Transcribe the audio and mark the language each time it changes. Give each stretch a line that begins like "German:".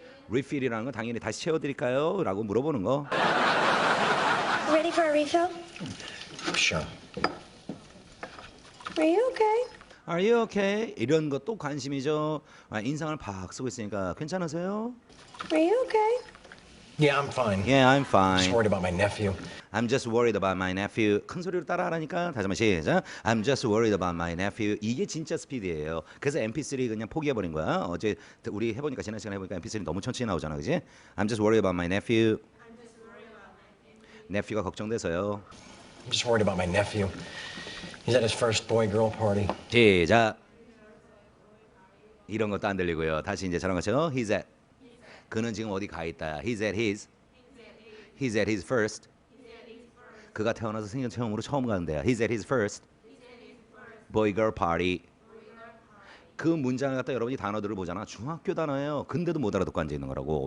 Korean: refill이라는 건 당연히 다시 채워드릴까요? 라고 물어보는 거.
English: Ready for a refill? Sure. Are you okay? Are you okay?
Korean: 이런 것도 관심이죠. 인상을 팍 쓰고 있으니까 괜찮으세요?
English: Are you okay? Yeah, I'm fine. Yeah, I'm Just fine. worried about my nephew. I'm just worried about my nephew.
Korean: 큰 소리로 따라하라니까. 다시 한번 시작.
English: I'm just worried about my nephew.
Korean: 이게 진짜 스피드예요. 그래서 MP3 그냥 포기해버린 거야. 어제 우리 해보니까 지난 시간에 해보니까 MP3 너무 천천히 나오잖아, 그지?
English: I'm just worried about my nephew.
Korean: nephew가 걱정돼서요.
English: I'm just worried about my nephew. He's at his first boy-girl party.
Korean: 시작. 이런 것도 안 들리고요. 다시 이제 저런 것처럼
English: He's at.
Korean: 그는 지금 어디 가 있다.
English: He's at his. He's at his first.
Korean: 그가 태어나서 생전 처음으로 처음 가는 데야.
English: He's at his first. boy girl party.
Korean: 그 문장을 갖다 여러분이 단어들을 보잖아. 중학교 단어예요. 근데도 못 알아듣고 앉아 있는 거라고.